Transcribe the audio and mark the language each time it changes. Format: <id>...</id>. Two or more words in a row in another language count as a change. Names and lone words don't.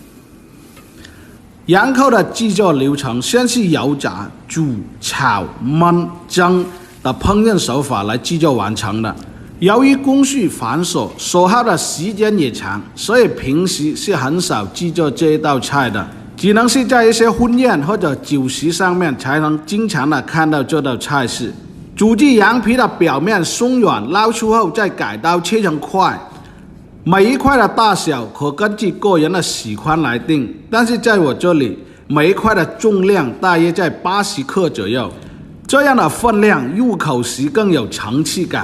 <zh>羊扣的製作流程先是油炸、煮、炒、燜、蒸的烹飪手法來製作完成的。由於工序繁瑣，所耗的時間也長，所以平時是很少製作這一道菜的，只能是在一些婚宴或者酒席上面才能經常的看到這道菜式。煮至羊皮的表面鬆軟，撈出後再改刀切成塊，每一塊的大小可根據個人的喜歡來定，但是在我這裡，每一塊的重量大約在80克左右。這樣的分量入口時更有層次感。</zh>